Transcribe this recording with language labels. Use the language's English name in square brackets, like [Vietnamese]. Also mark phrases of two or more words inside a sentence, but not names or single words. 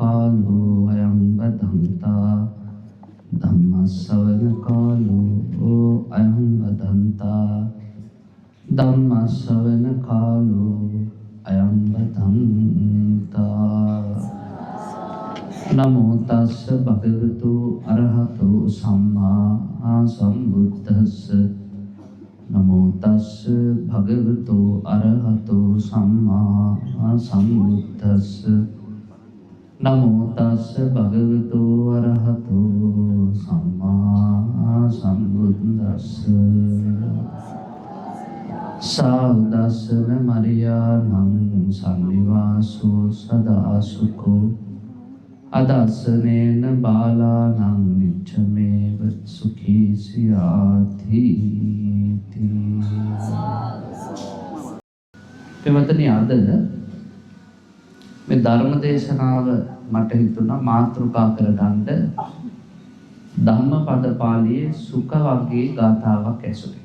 [Pali] කාලෝ අයං බදන්තා ධම්මස්සවන කාලෝ අයං බදන්තා ධම්මස්සවන කාලෝ අයං බදන්තා නමෝ තස්ස භගවතු අරහතෝ සම්මා සම්බුද්දස්ස නමෝ තස්ස භගවතු අරහතෝ සම්මා සම්බුද්දස්ස නමෝ තස්ස භගවතු අරහතෝ සම්මා සම්බුද්දස්ස සාදස්සන මරියාණං සම්නිවාසෝ සදා සුඛෝ අදස්සනේන බාලානං නිච්ඡමේව සුඛී සියාති. [Sinhala] එමෙතන අද මේ ධර්ම දේශනාව මට හිතුණා මාතෘකා කරගන්න ධම්මපද පාළියේ සුඛ වර්ගයේ ගාථාවක් ඇසුරේ.